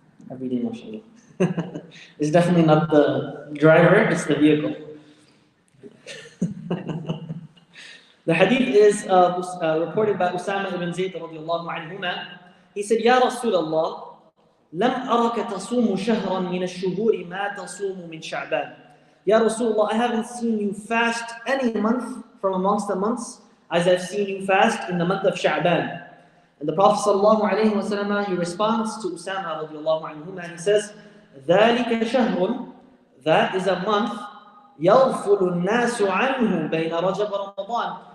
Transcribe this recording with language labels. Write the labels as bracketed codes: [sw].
[en] Every day, mashallah. It's definitely not the driver, it's the vehicle. The hadith is reported by Usama ibn Zayd radiallahu anhuma. He said, [ar] Ya Rasulullah, لم أرك تصوم شهرا من الشهور ما تصوم من شعبان. [en] Ya Rasulullah, I haven't seen you fast any month from amongst the months as I've seen you fast in the month of Sha'ban. And the Prophet sallallahu alayhi wa sallam, he responds to Usama radiallahu anhuma, and he says, [ar] ذَلِكَ شَهْرٌ, [en] that is a month, [ar] يَغْفُلُ النَّاسُ عَنْهُ بَيْنَ رَجَبَ رَمَضَانِ.